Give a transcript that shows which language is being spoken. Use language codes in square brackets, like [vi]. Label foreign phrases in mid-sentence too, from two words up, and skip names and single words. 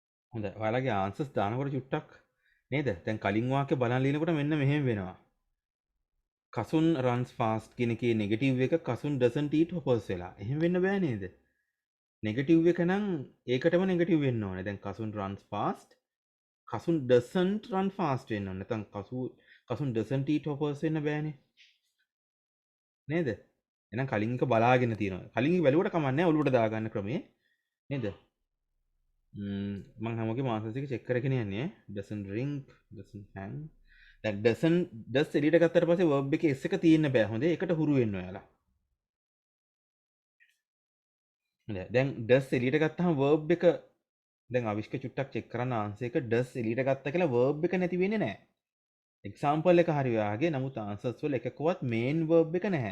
[si] හොඳයි. ඔයාලගේ ආන්සර්ස් දානකොට චුට්ටක් නේද? දැන් කලින් වාක්‍ය බලන් ලියනකොට මෙන්න මෙහෙම වෙනවා. කසුන් [en] runs fast [si] කියන එකේ නෙගටිව් එක කසුන් [en] doesn't eat hoppers [si] වෙලා. එහෙම වෙන්න බෑ නේද? නෙගටිව් එක නම් ඒකටම නෙගටිව් වෙන්න ඕනේ. දැන් කසුන් [en] runs fast [si] කසුන් [en] doesn't run fast [si] වෙන්න ඕනේ. නැත්නම් කසුන් [en] doesn't eat hoppers [si] වෙන්න බෑනේ. නේද? එහෙනම් කලින් එක බලාගෙන තියෙනවා. කලින් එක බැලුවට කමක් නැහැ ඔලුවට දාගන්න ක්‍රමේ. නේද? මං හැමෝගේ ආන්සර්ස් ටික චෙක් කරගෙන යන්නේ. [en] doesn't drink, doesn't hang. [si] දැන් does එළියට ගත්තට පස්සේ verb එකේ s එක තියෙන්න බෑ. හොඳේ. ඒකට හුරු වෙන්න ඔයාලා. හොඳයි. දැන් does එළියට ගත්තාම verb එක දැන් අවිෂ්ක චුට්ටක් චෙක් කරන්න ආන්සර් එක does එළියට ගත්තා කියලා verb එක නැති වෙන්නේ නැහැ. එක්සාම්පල් එක හරි ඔයාගේ. නමුත් ආන්සර්ස් වල එකකවත් [en] main verb [si] එක නැහැ.